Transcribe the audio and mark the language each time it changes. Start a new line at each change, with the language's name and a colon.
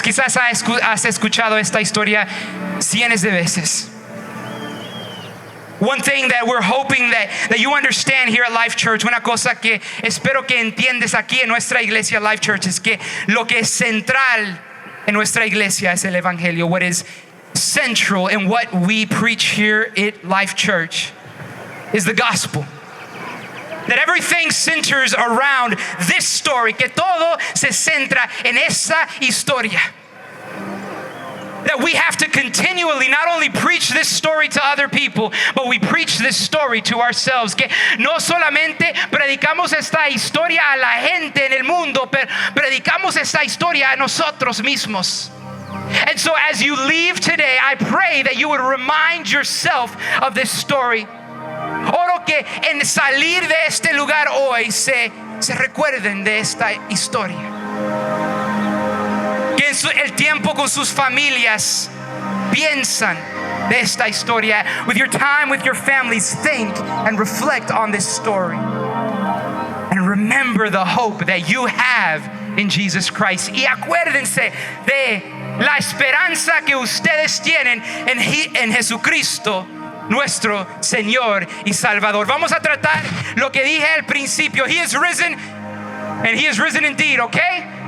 Spanish: Quizás has escuchado esta historia cientos de veces.
English: One thing that we're hoping that you understand here at Life Church,
Spanish: una cosa que espero que entiendes aquí en nuestra iglesia Life Church, es que lo que es central en nuestra iglesia es el Evangelio.
English: What is central in what we preach here at Life Church is the gospel. That everything centers around this story,
Spanish: que todo se centra en esa historia.
English: That we have to continually not only preach this story to other people, but we preach this story to ourselves.
Spanish: Que no solamente predicamos esta historia a la gente en el mundo, pero predicamos esta historia a nosotros mismos.
English: And so as you leave today, I pray that you would remind yourself of this story.
Spanish: Oro que en salir de este lugar hoy se recuerden de esta historia. Que en el tiempo con sus familias piensan de esta historia.
English: With your time, with your families, think and reflect on this story. And remember the hope that you have in Jesus Christ.
Spanish: Y acuérdense de la esperanza que ustedes tienen en Jesucristo, nuestro Señor y Salvador. Vamos a tratar lo que dije al principio.
English: He is risen, and He is risen indeed, okay?